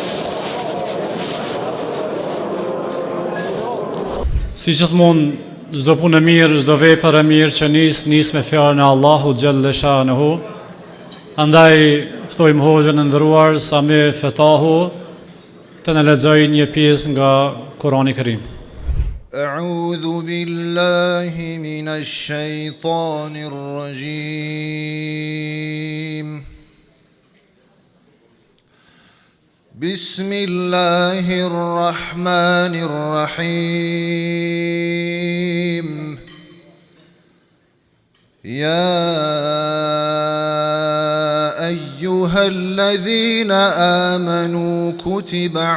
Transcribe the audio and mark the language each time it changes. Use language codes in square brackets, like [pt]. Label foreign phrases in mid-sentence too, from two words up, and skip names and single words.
[sq] Si gjithmonë, çdo punë e mirë, çdo vepër e mirë që nis me fjalën e Allahut [ar] جل شأنه. [sq] Andaj ftojmë hoxhën e nderuar Sami Fetahu të na lexojë një pjesë nga Kurani i Kerim. [ar] أعوذ بالله من الشيطان الرجيم بسم الله الرحمن الرحيم يا أيها الذين آمنوا كتب